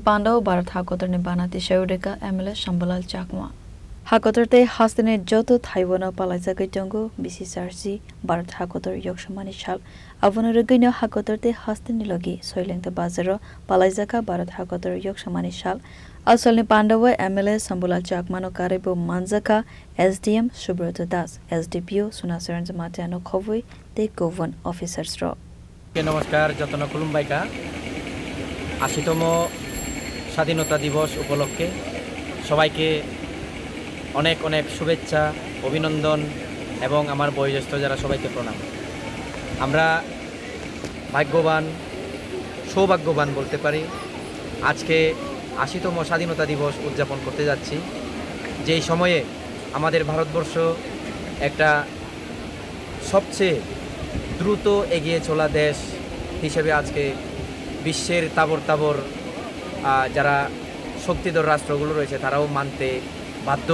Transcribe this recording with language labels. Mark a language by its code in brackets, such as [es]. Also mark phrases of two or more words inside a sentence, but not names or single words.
[trp] Pandao Bharat Hakotor ne Bana Tisawi Rwkha MLA Sambulal Chakma Hakotor te hastene joto Thaibona Palaijakha tongo Philcharchi Bharat Hakotor Yoksamani Shal Avona Rugino Hakotor te hastene Logi Chailengta Bazaro Palaijakha Bharat Hakotor Yoksamani Shal Salni Pandao MLA Sambulal Chakma no Karebo Manjaka SDM Subrata Das SDPO Sunasaran Matiano Khovoi te [en] Govern Officers [trp] ro [bn] নমস্কার যতন কুলুমবাইকা ৮০তম স্বাধীনতা দিবস উপলক্ষে সবাইকে অনেক অনেক শুভেচ্ছা অভিনন্দন এবং আমার বয়োজ্যেষ্ঠ যারা সবাইকে প্রণাম। আমরা ভাগ্যবান সৌভাগ্যবান বলতে পারি আজকে ৮০তম স্বাধীনতা দিবস উদযাপন করতে যাচ্ছি, যেই সময়ে আমাদের ভারতবর্ষ একটা সবচেয়ে দ্রুত এগিয়ে চলা দেশ হিসেবে আজকে বিশ্বের তাবর যারা শক্তিধর রাষ্ট্রগুলো রয়েছে তারাও মানতে বাধ্য।